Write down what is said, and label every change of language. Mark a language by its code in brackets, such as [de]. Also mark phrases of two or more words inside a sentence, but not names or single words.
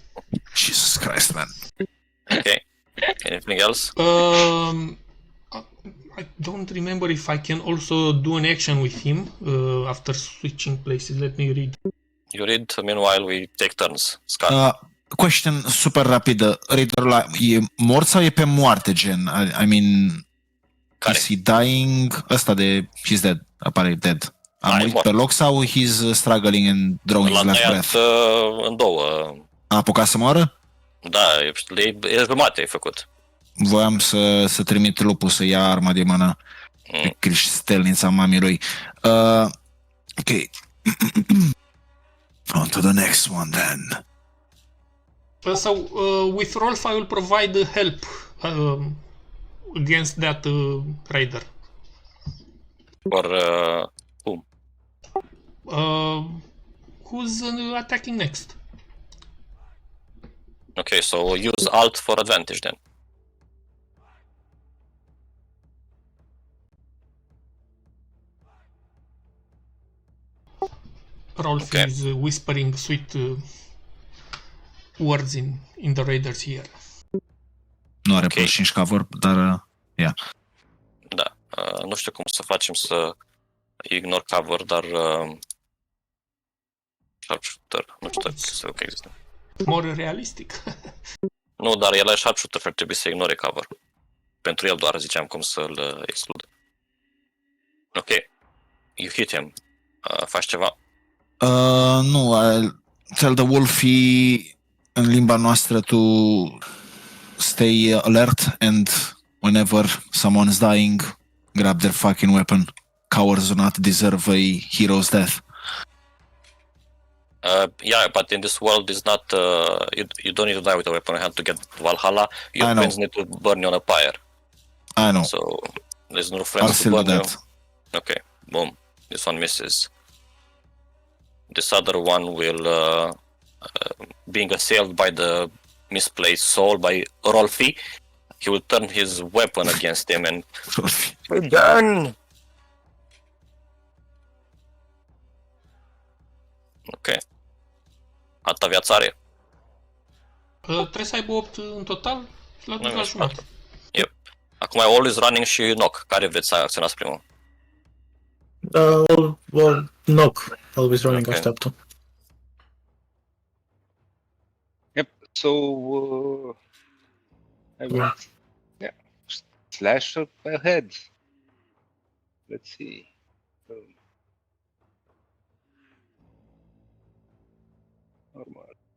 [en] Jesus Christ, man. Okay. Anything else? I don't remember if I can also do an action with him after switching places. Let me read. You read, meanwhile we take turns. Scott. [ro] Question super rapidă. Raiderul ăla e mort sau e pe moarte, gen? [en] I mean, [ro] Care? [en] is he dying? [ro] Ăsta de [en] he's dead. [ro] Apare dead. A Da, e murit mort. pe loc sau [en] he's struggling and drawing [ro] L-a [en] his last [ro] tăiat [en] breath? [ro] în două. A apucat să moară? Da, e jumate ai făcut. Voiam să trimit lupul să ia arma de mână. Pe Cristelnița mamii lui. [en] Ok. On to the next one then. So with Rolf, I will provide help against that raider. Or whom? Who's attacking next? Okay, so use Alt for advantage then. Rolf Okay. is whispering sweet words in the raider's ear. [ro] Nu are Ok. plus 5 cover, dar Da. Nu știu cum să facem să ignor cover, dar sharpshooter, nu știu dacă există. [en] More realistic. [ro] Nu, dar el e sharpshooter, ar trebui să ignore cover. Pentru el doar ziceam cum să-l exclud. [en] Ok. You hit him. [ro] Faci ceva? Nu, [en] I'll tell the Wolfie [ro] în limba noastră [en] to stay alert and whenever someone's dying, grab their fucking weapon. Cowards do not deserve a hero's death. Yeah, but in this world, it's not. You don't need to die with a weapon in hand to get Valhalla. I Your know. friends need to burn you on a pyre. I know. So there's no I'll friends to still do burn you. that. Okay, boom. This one misses. This other one will, being assailed by the misplaced soul by Rolfi, he will turn his weapon against him and done. Ok. [ro] Atâta viață are. Trebuie să aibă 8 în total și la Nu, duc la nu, jumătate. Yep. Acum e [en] always running [ro] și knock. Care vreți să acționați primul? [en] Well, knock. Always running Okay. [ro] așteaptă. [en] Yep. So I will slash up ahead. Let's see. Normal.